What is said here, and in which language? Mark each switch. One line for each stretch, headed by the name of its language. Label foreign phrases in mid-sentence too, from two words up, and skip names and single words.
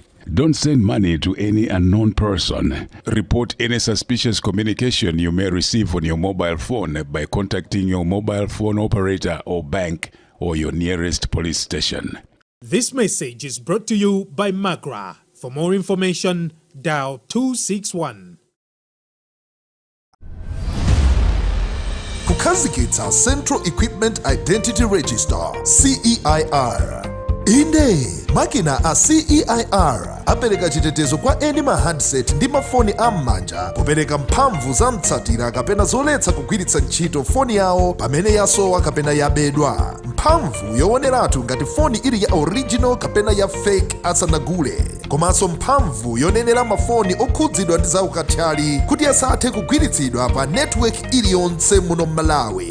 English: Don't send money to any unknown person. Report any suspicious communication you may receive on your mobile phone by contacting your mobile phone operator or bank or your nearest police station. This message is brought to you by Macra. For more information, dial 261.
Nyanja: Kukhazikitsa Central Equipment Identity Register, CEIR. Inde makina a CEIR apereka chitetezo kwa eni ma handset ndi mafoni am'manja popereka mphamvu za mtsatira kapena zoletsa kugwiritsa ntchito foni yawo pamene yasowa kapena yabedwa. Mphamvu yooneratu ngati foni ili ya original kapena ya fake asanagule, komanso mphamvu yonenera mafoni okhudzidwa ndi zaukathyali kuti asathe kugwiritsidwa pa network iliyonse muno Malawi.